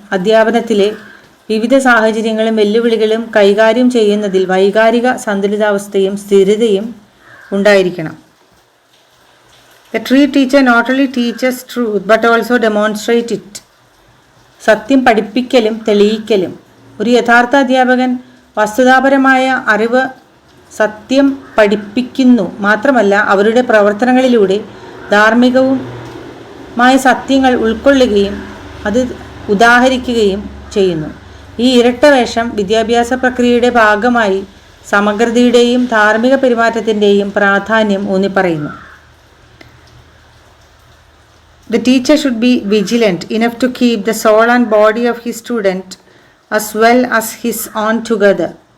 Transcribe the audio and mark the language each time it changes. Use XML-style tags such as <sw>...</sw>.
<ml>അധ്യാപനത്തിലെ വിവിധ സാഹചര്യങ്ങളും വെല്ലുവിളികളും കൈകാര്യം ചെയ്യുന്നതിൽ വൈകാരിക സന്തുലിതാവസ്ഥയും സ്ഥിരതയും ഉണ്ടായിരിക്കണം.</ml> <en>The true teacher not only teaches truth but also demonstrates it.</en> <ml>സത്യം പഠിപ്പിക്കലും തെളിയിക്കലും. ഒരു യഥാർത്ഥ അധ്യാപകൻ വസ്തുതാപരമായ അറിവ് സത്യം പഠിപ്പിക്കുന്നു മാത്രമല്ല അവരുടെ പ്രവർത്തനങ്ങളിലൂടെ ധാർമ്മികവുമായ സത്യങ്ങൾ ഉൾക്കൊള്ളുകയും അത് ഉദാഹരിക്കുകയും ചെയ്യുന്നു. ഈ ഇരട്ട വേഷം വിദ്യാഭ്യാസ പ്രക്രിയയുടെ ഭാഗമായി സമഗ്രതയുടെയും ധാർമ്മിക പെരുമാറ്റത്തിൻ്റെയും പ്രാധാന്യം ഊന്നിപ്പറയുന്നു.</ml> <en>The teacher should be vigilant enough to keep the soul and body of his student as well as his own together.</en>